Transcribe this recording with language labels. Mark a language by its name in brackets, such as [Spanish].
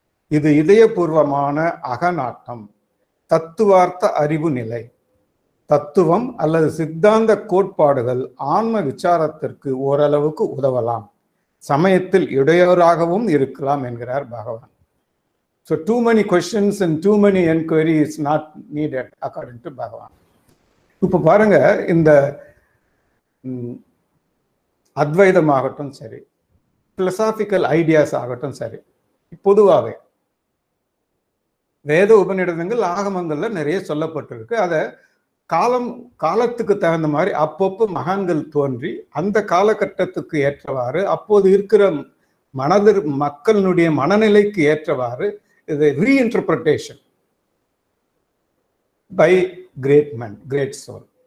[Tamil] இது இதயபூர்வமான அகநாட்டம், தத்துவார்த்த அறிவு நிலை. தத்துவம் அல்லது சித்தாந்த கோட்பாடுகள் ஆன்ம விசாரத்திற்கு ஓரளவுக்கு உதவலாம், சமயத்தில் இடையூறாகவும் இருக்கலாம் என்கிறார் பகவான். [English] So too many questions and too many enquiry is not needed according to Bhagavan. [Tamil] இப்ப பாருங்க, இந்த அத்வைதமாகட்டும் சரி, [English] philosophical ideas [Tamil] ஆகட்டும் சரி, பொதுவாகவே வேத உபநிடதங்கள் ஆகமங்கள்ல நிறைய சொல்லப்பட்டிருக்கு. அதை காலத்துக்கு தகுந்த மாதிரி அப்பப்போ மகான்கள் தோன்றி அந்த காலகட்டத்துக்கு ஏற்றவாறு அப்போது இருக்கிற மக்களுடைய மனநிலைக்கு ஏற்றவாறு இது [English] Reinterpretation by great man, great soul.